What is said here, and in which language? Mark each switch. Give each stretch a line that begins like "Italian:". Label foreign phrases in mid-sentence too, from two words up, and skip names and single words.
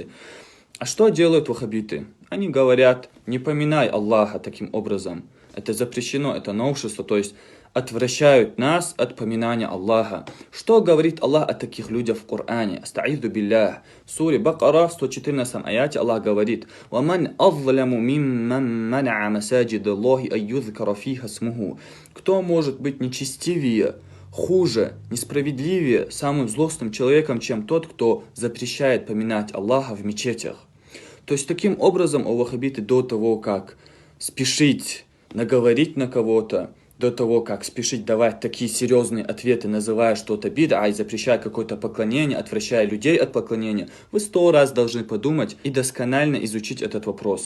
Russian: А что делают ваххабиты? Они говорят, не поминай Аллаха таким образом. Это запрещено, это новшество, то есть отвращают нас от поминания Аллаха. Что говорит Аллах о таких людях в Коране?
Arabic: أستعيذ بالله.
Russian: В суре Бакара, в 114 аяте Аллах говорит:
Arabic: «ومن أظلم ممن منع مساجد الله أن يذكر فيها اسمه».
Russian: Кто может быть нечестивее, хуже, несправедливее, самым злостным человеком, чем тот, кто запрещает поминать Аллаха в мечетях? То есть таким образом, о ваххабиты, до того, как спешить наговорить на кого-то, до того, как спешить давать такие серьезные ответы, называя что-то бид'а и запрещая какое-то поклонение, отвращая людей от поклонения, вы 100 раз должны подумать и досконально изучить этот вопрос.